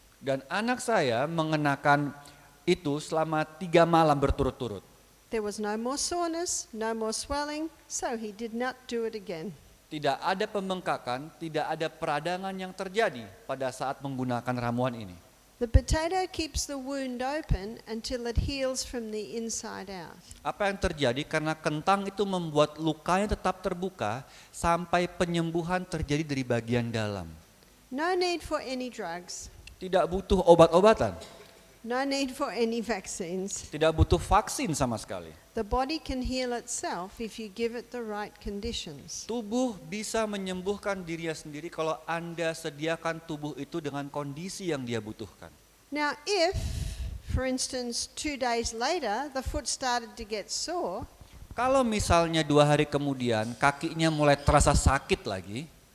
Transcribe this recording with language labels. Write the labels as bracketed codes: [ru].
[id] Dan anak saya mengenakan itu selama 3 malam berturut-turut. [en] There was no more soreness, no more swelling, so he did not do it again. [id] Tidak ada pembengkakan, tidak ada peradangan yang terjadi pada saat menggunakan ramuan ini. [en] The potato keeps the wound open until it heals from the inside out. [id] Apa yang terjadi karena kentang itu membuat lukanya tetap terbuka sampai penyembuhan terjadi dari bagian dalam. [en] No need for any drugs. [id] Tidak butuh obat-obatan, [en] No need for any vaccines. [id] tidak butuh vaksin sama sekali. [en] The body can heal itself if you give it the right conditions. [id] Tubuh bisa menyembuhkan dirinya sendiri kalau Anda sediakan tubuh itu dengan kondisi yang dia butuhkan. [en] Now, if, for instance, 2 days later, the foot started to get sore, [id] Kalau misalnya 2 hari kemudian kakinya mulai terasa sakit lagi,